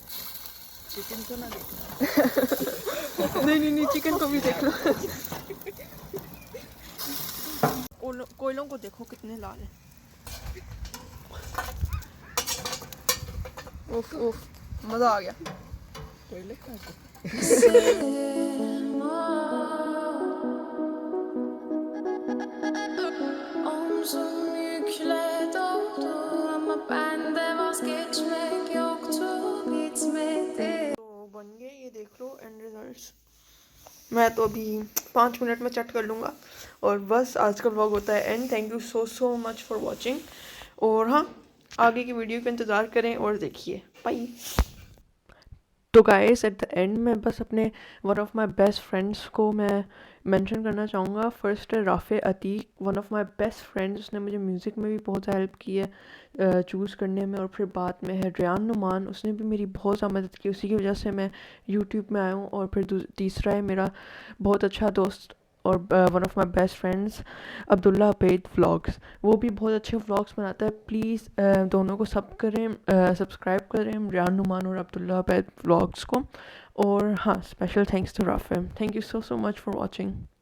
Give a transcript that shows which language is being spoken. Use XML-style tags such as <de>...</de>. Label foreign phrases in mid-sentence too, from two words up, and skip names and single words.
<hi>चिकन को ना देखना। नहीं, चिकन को भी देख लो। कोयलों को देखो कितने लाल हैं। उफ, मज़ा आ गया।</hi> <tr>Omzum yükle doldu ama bende vazgeçmek yoktu bitmedi.</tr> <hi>तो बन गए, ये देख लो</hi> <en>end results.</en> <hi>मैं तो अभी 5 मिनट में चट कर लूँगा और बस आज का व्लॉग होता है एंड।</hi> <en>thank you so much for watching.</en> <hi>और हाँ, आगे की वीडियो का इंतज़ार करें और देखिए। बाय। तो</hi> <en>guys at the end</en> <hi>में बस अपने</hi> <en>one of my best friends</en> <hi>को मैं मेंशन करना चाहूँगा। फर्स्ट है राफ़े अतीक,</hi> <en>one of my best friends.</en> <hi>उसने मुझे म्यूज़िक में भी बहुत हेल्प की है चूज़ करने में। और फिर बाद में है रेयान नुमान, उसने भी मेरी बहुत ज़्यादा मदद की, उसी की वजह से मैं यूट्यूब में आया हूँ। और फिर तीसरा है मेरा बहुत अच्छा दोस्त और</hi> <en>one of my best friends</en> <hi>अब्दुल्ला अबैद व्लॉग्स। वो भी बहुत अच्छे व्लॉग्स बनाता है। प्लीज़ दोनों को सब करें, सब्सक्राइब करें रेयान नुमान और अब्दुल्ला अबैद व्लॉग्स को। और हाँ,</hi> <en>special thanks to</en> <hi>राफे।</hi> <en>thank you so much for watching.</en>